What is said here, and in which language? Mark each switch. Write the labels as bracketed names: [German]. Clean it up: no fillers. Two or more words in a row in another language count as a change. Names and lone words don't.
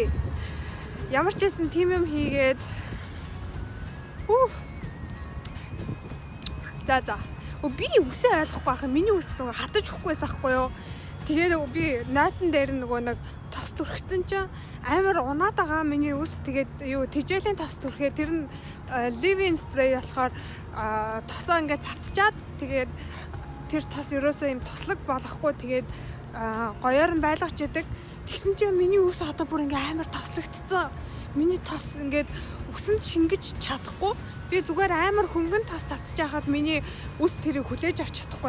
[Mongolian] Ямар ч байсан тийм юм хийгээд За. Би үсээ ойлгохгүй байхаа миний үс нөгөө хатаж өгөхгүйс ахгүй юу. Тэгээд би нойтон дээр нөгөө нэг тос түрхсэн чинь амар унаад байгаа миний үс. Тэгээд тижээлийн тос түрхээ тэр нь [English] leave-in spray [Mongolian] болохоор тосоо ингээд цацчаад тэгээд тэр тос ерөөсөө юм тослог болохгүй тэгээд гоёор нь байлгаж идэг. Тэгсэн чинь миний үс одоо бүр ингээ амар тослогдсон. Миний тос ингээд үсэнд шингэж чадахгүй. Би зүгээр амар хөнгөн тос цацж байхад миний үс тэрийг хүлээж авч чадахгүй.